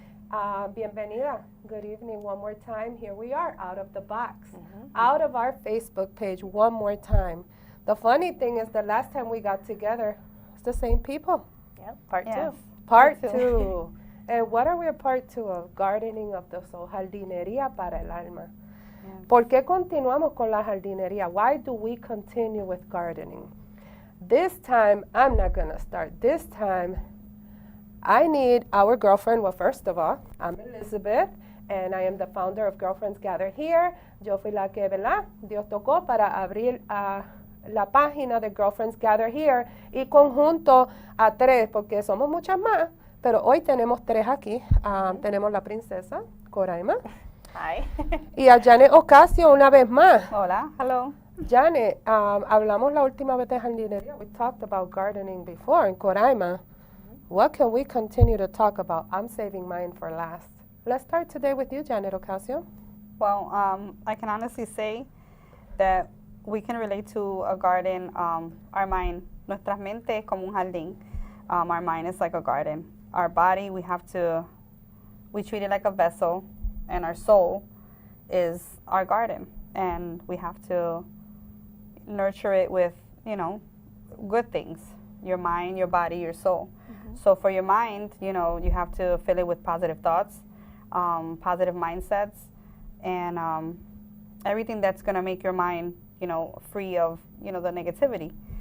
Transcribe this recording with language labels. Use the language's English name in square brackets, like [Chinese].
[English] Bienvenida. Good evening one more time. Here we are, out of the box, out of our Facebook page one more time. The funny thing is, the last time we got together, it's the same people. Yep, part two. Part two. And what are we a part two of? Gardening of the soul, [Spanish] jardinería para el alma. [English] Yeah. [Spanish] ¿Por qué continuamos con la jardinería? [English] Why do we continue with gardening? This time, I'm not going to start. This time, I need our girlfriend. Well, first of all, I'm Elizabeth, and I am the founder of Girlfriends Gather Here. [Spanish] Yo fui la que, ¿verdad? Dios tocó para abrir la página de Girlfriends Gather Here y conjunto a tres, porque somos muchas más, pero hoy tenemos tres aquí. Tenemos la princesa, Coraima. [English] Hi. [Spanish] Y a Janet Ocasio una vez más. Hola. Hello. Janet, hablamos la última vez de jardinería. [English] We talked about gardening before in Coraima. What can we continue to talk about? I'm saving mine for last. Let's start today with you, Janet Ocasio. Well, I can honestly say that we can relate to a garden. Our mind, [Spanish] nuestra mente es como un jardín. [English] Our mind is like a garden. Our body, we treat it like a vessel, and our soul is our garden. And we have to nurture it with, good things. Your mind, your body, your soul. So for your mind, you have to fill it with positive thoughts, positive mindsets, and everything that's going to make your mind, free of, the negativity.